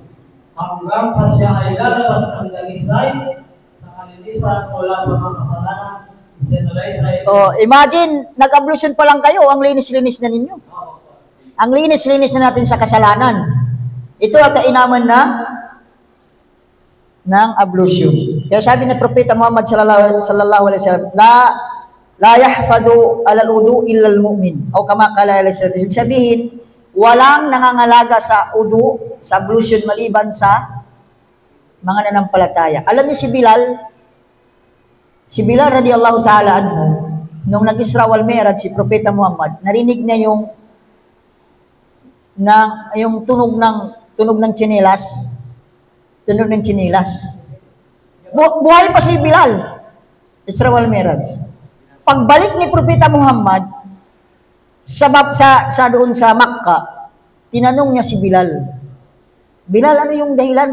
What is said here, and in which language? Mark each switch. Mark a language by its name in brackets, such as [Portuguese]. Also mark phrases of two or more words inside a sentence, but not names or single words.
[Filipino] Hanggang sa siya ay lalabas ng dalisay sa kalinisan mula sa mga kasalanan, isinalaysay. Imagine, nag-ablution pa lang kayo, ang linis-linis na ninyo. Ang linis-linis na natin sa kasalanan. Ito at kainaman na ng ablution. Kaya sabi ng Propeta Muhammad [Arabic] صلى الله عليه وسلم, لا يحفظ الوضوء إلا المؤمن. O كما قال عليه وسلم. [Filipino] Ibig sabihin, walang nangangalaga sa udu, sa ablution maliban sa mga nanampalataya. Alam niyo si Bilal [Arabic] رضي الله تعالى عنه, [Filipino] nung nag-Isra wal Mi'raj si Propeta Muhammad, narinig niya yung tunog ng tsinelas. Tunog ng tsinelas. Buhay pa si Bilal. Isra wal Mi'raj. Pagbalik ni Propeta Muhammad sa doon sa Makkah, tinanong niya si Bilal, ano yung dahilan?